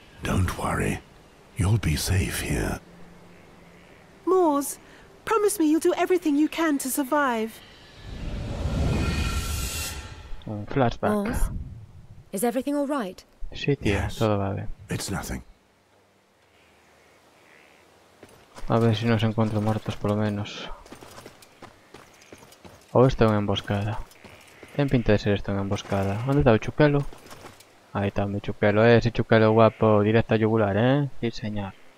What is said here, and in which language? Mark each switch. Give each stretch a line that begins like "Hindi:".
English: Don't worry. You'll be safe here. Moors, promise me you'll do everything you can to survive.
Spanish: Un flashback.
English: Moors, is everything all right?
Spanish: Sí, tía, todo va bien.
English: It's nothing.
Spanish: A ver si nos encuentro muertos por lo menos.
Galician: Ou esta é unha emboscada. Ten pinta de ser esta unha emboscada. Onde está o chuquelo?
Spanish: Ahí está mi chuquelo, ese chuquelo guapo, directo a yugular, Sí, señor.